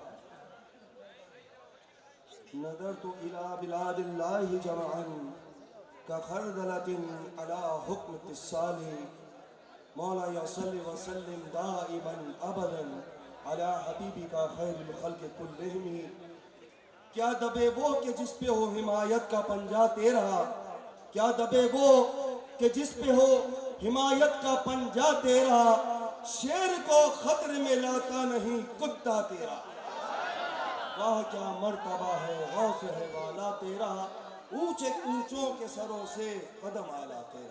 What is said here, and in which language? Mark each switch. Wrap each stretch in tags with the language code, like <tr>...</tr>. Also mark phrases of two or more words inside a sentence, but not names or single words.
<ar>نظرتُ إلى بلادِ اللهِ جمعاً كخردلةٍ على حكمِ اتصالي مولاي صلِّ وسلِّم دائماً أبداً على حبيبِك خيرِ الخلقِ كلِّهِم.</ar> <ur>کیا دبے وہ کہ جس پہ ہو حمایت کا پنجہ تیرا، کیا دبے وہ کہ جس پہ ہو حمایت کا پنجہ تیرا، شیر کو خطرے میں لاتا نہیں کتا تیرا. واہ کیا مرتبہ ہے غوث ہے والا تیرا، اونچے اونچوں کے سروں سے قدم اعلیٰ تیرا.</ur>